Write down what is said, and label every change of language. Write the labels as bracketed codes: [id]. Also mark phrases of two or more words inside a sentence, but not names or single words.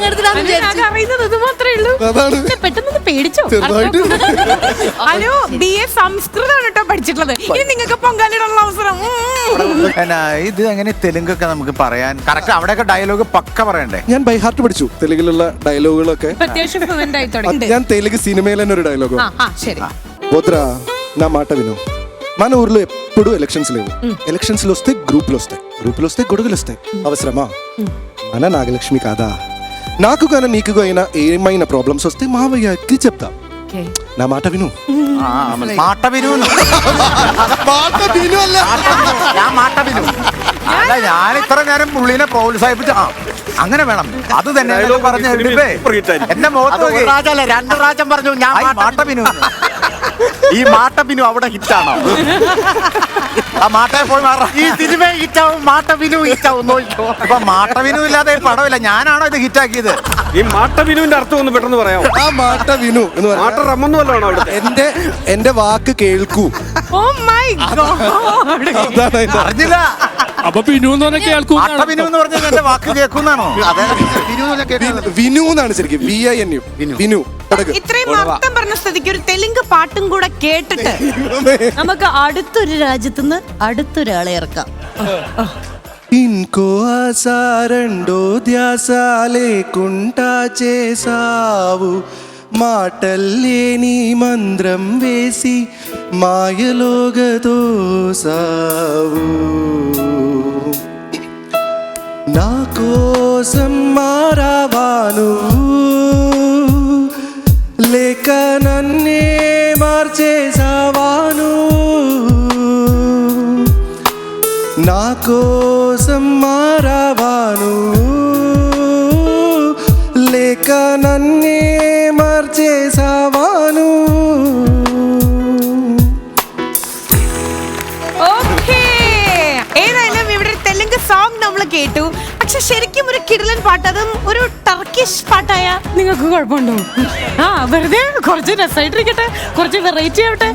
[ml] അറിയുന്നത് ഇത് മാത്രമേ ഉള്ളൂ. പെട്ടെന്ന് പേടിച്ചോ? അനു BA സംസ്കൃതമാണ് കേട്ടോ പഠിച്ചിട്ടുള്ളത്. ഇനി നിങ്ങൾക്ക് പൊങ്കാലിടാനുള്ള അവസരം. ഇത് എങ്ങനെ തെലുങ്കൊക്കെ നമുക്ക് പറയാൻ കറക്റ്റ്? അവിടെയൊക്കെ ഡയലോഗ് പക്ക പറയണ്ടേ? ഞാൻ ബൈ ഹാർട്ട് പഠിച്ചു തെലുങ്കിലുള്ള ഡയലോഗുകളൊക്കെ. ഞാൻ തെലുങ്ക് [te] సినిమాలో ഒരു డైలాగ్. పోత్రా నా మాట విను. మన ఊర్లో ఎప్పుడు ఎలక్షన్స్ లేవు. ఎలక్షన్స్ లో వస్తే గ్రూపులు వస్తే గొడుగులు వస్తాయి. అవసరమా? మన నాగలక్ష్మి కాదా? నాకు కానీ నీకు అయినా ఏమైనా ప్రాబ్లమ్స్ వస్తే మావయ్యకి చెప్తా. నా మాట విను. మాట విను. [ml] ഞാൻ ഇത്ര നേരം പുള്ളിനെ പ്രോത്സാഹിപ്പിച്ച അങ്ങനെ വേണം. അത് തന്നെ Dialogue പറഞ്ഞു സിനിമയിൽ [en] super hit [ml] ആയിരിക്കും. എന്റെ മുഖത്ത് നോക്കി. രണ്ട് പ്രാവശ്യം പറഞ്ഞു ഞാൻ മാട്ടബിനു. ഈ മാട്ടബിനു അവിടെ ഹിറ്റാണോ? ആ മാട്ടയെ പോയി മാറാം. ഈ സിനിമ ഹിറ്റാവും, മാട്ടബിനു ഹിറ്റാവും. നോക്കിക്കോ. ഇപ്പൊ മാട്ടബിനു ഇല്ലാതെ പടമില്ല. ഞാനാണോ ഇത് ഹിറ്റാക്കിയത്? ഈ മാട്ടബിനുവിന്റെ അർത്ഥം ഒന്ന് പെട്ടെന്ന് പറയാമോ? ആ മാട്ട വിനു എന്ന് പറഞ്ഞാൽ മാട്ട റമ്മെന്ന് വല്ലതാണോ അവിടുത്തെ? എന്റെ വാക്ക് കേൾക്കൂ. [en] Oh my God. [ml] അതാണ് അതിന്റെ അറിഞ്ഞില്ല. അപ്പൊ പിന്നു എന്ന് പറഞ്ഞാൽ കേൾക്കൂ മാട്ടബിനു എന്ന് പറഞ്ഞാൽ എന്റെ വാക്ക് കേൾക്കുന്നാണോ? അതെ, ബിനു എന്ന് പറഞ്ഞാൽ കേൾക്കുന്നത്. വിനു എന്നാണ് ശരിക്കും. VINU. വിനു. തുടങ്ങ്. ഇത്രയും അർത്ഥം പറഞ്ഞ സ്ഥിതിക്ക് ഒരു തെലുങ്ക് പാട്ടും കൂടെ കേട്ടിട്ട് നമുക്ക് അടുത്തൊരു രാജ്യത്തുനിന്ന് അടുത്തൊരാളെ ഇറക്കാം. [te] ఇంకో ఆశ రెండో ధ్యాస లేకుండా చేసావు మాటల్లేని మంద్రం వేసి మాయలోగదోసావు నా కోసం మారావాను లేక నన్నే మార్చేసావాను నా కోసం మారావాను లేక నన్నే మార్చేసావాను. [ml] ഏതായാലും ഇവിടെ ഒരു തെലുങ്ക് സോങ് നമ്മൾ കേട്ടു. പക്ഷെ ശരിക്കും ഒരു കിടിലൻ പാട്ട്, അതും ഒരു ടർക്കിഷ് പാട്ടായ നിങ്ങൾക്ക് കുഴപ്പമുണ്ടോ? ആ വെറുതെ കുറച്ച് രസമായിട്ടിരിക്കട്ടെ, കുറച്ച് വെറൈറ്റി ആവട്ടെ.